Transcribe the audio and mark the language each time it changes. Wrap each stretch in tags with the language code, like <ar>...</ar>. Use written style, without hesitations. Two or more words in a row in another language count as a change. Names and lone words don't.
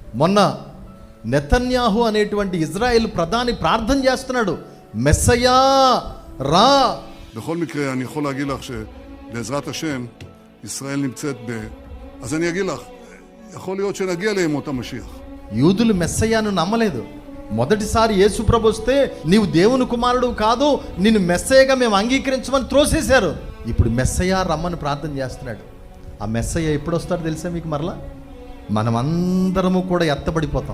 <te>మొన్న నెతన్యాహు అనేటువంటి ఇజ్రాయెల్ ప్రధాని ప్రార్థన చేస్తున్నాడు, మెస్సయా రా.</te> <he>בכל מקרה אני יכול להגיד לך שבעזרת השם ישראל נמצאת אז אני אגיד לך, יכול להיות שנגיע לימות המשיח.</he> <te>యూదులు మెస్సయాను నమ్మలేదు. మొదటిసారి యేసు ప్రభు వస్తే నీవు దేవుని కుమారుడు కాదు, నిన్ను మెస్సయగా మేము అంగీకరించమని త్రోసేశారు. ఇప్పుడు మెస్సయా రమ్మని ప్రార్థన చేస్తున్నాడు. ఆ మెస్సయ్య ఎప్పుడు వస్తాడో తెలుసా మీకు? మరలా మనమందరము కూడా ఎత్తబడిపోతాం.</te>